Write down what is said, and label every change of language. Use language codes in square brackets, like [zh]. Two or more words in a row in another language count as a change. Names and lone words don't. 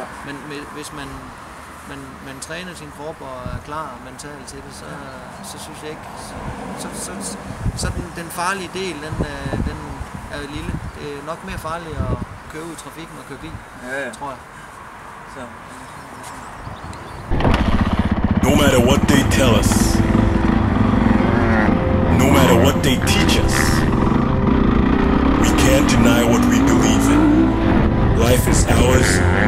[da] Men hvis man træner sin krop og er klar mentalt til det, så synes jeg ikke... Så den farlige del, den er lille. Det er nok mere farligt at køre ud i trafikken og køre bil, tror jeg. Så. [en] No matter what they tell us, no matter what they teach us, we can't deny what we believe in. Life is ours,